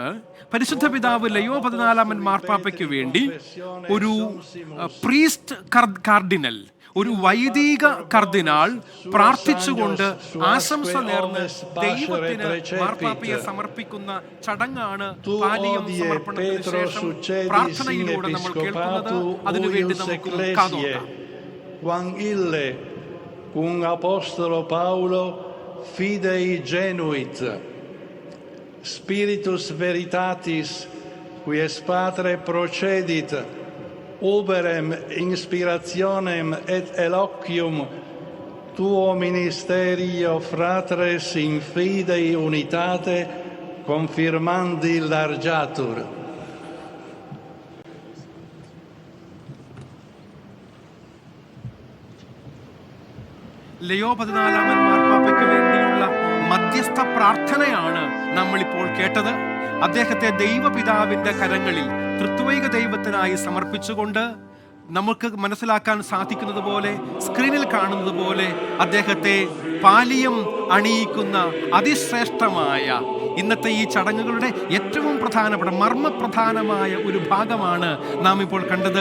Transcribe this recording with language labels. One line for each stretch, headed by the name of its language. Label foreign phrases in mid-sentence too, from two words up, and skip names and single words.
Malayalam: പരിശുദ്ധ പിതാവ് ലിയോ 14 മാർപ്പാപ്പയ്ക്ക് വേണ്ടി ഒരു
English: priest cardinal,
Malayalam: ഒരു വൈദിക കർദിനാൾ പ്രാർത്ഥിച്ചുകൊണ്ട് ആശംസ നേർന്ന് ദൈവത്തിന് മാർപ്പാപ്പയെ സമർപ്പിക്കുന്ന ചടങ്ങാണ് പാലിയം സമർപ്പണത്തിന് ശേഷം പ്രാർത്ഥനയിലൂടെ നമ്മൾ കേൾക്കുന്നത്. അതിനുവേണ്ടി നമുക്ക് കാതോർക്കാം.
Latin: Fidei genuit, Spiritus veritatis, quies Patre procedit, uberem inspirationem et eloquium tuo ministerio fratres in fidei unitate confirmandi largiatur.
Malayalam: ലിയോ 14 മാർപ്പാപ്പയ്ക്ക് വേണ്ടിയുള്ള മധ്യസ്ഥ പ്രാർത്ഥനയാണ് നമ്മളിപ്പോൾ കേട്ടത്. അദ്ദേഹത്തെ ദൈവപിതാവിൻ്റെ കരങ്ങളിൽ തൃത്വൈക ദൈവത്തിനായി സമർപ്പിച്ചുകൊണ്ട് നമുക്ക് മനസ്സിലാക്കാൻ സാധിക്കുന്നത് പോലെ, സ്ക്രീനിൽ കാണുന്നത് പോലെ അദ്ദേഹത്തെ പാലിയം അണിയിക്കുന്ന അതിശ്രേഷ്ഠമായ ഇന്നത്തെ ഈ ചടങ്ങുകളുടെ ഏറ്റവും പ്രധാനപ്പെട്ട മർമ്മപ്രധാനമായ ഒരു ഭാഗമാണ് നാം ഇപ്പോൾ കണ്ടത്.